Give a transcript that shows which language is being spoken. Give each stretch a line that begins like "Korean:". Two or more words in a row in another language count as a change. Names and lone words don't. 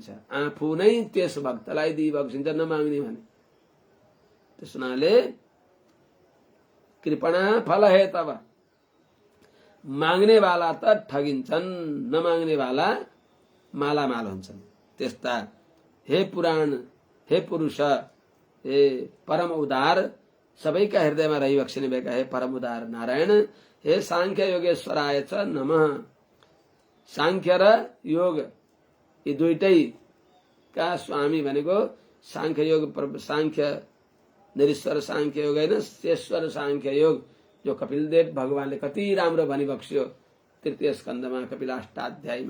Nepali: आफू नै त्यस भक्तलाई दिइबक्सिन्छ नमाग्ने भने। त्यस हुनाले कृपणा फल हे तब माग्नेवाला त ठगिन्छन् नमाग्नेवाला मालामाल हुन्छन्। त्यस्ता हे पुराण हे पुरुष हे परम उदार सबैका हृदयमा रहिबक्सिने भएका हे परम उदार नारायण हे सांख्य
Sanskrit: योगेश्वराय च नमः।
Nepali: सांख्य र योग यी दुईटैका स्वामी भनेको सांख्य योग सांख्य निरीश्वर सांख्य योग होइन शेश्वर सांख्य योग जो कपिलदेव भगवानले कति राम्रो भनिबक्स्यो तृतीय स्कन्धमा कपिलाष्टाध्यायमा।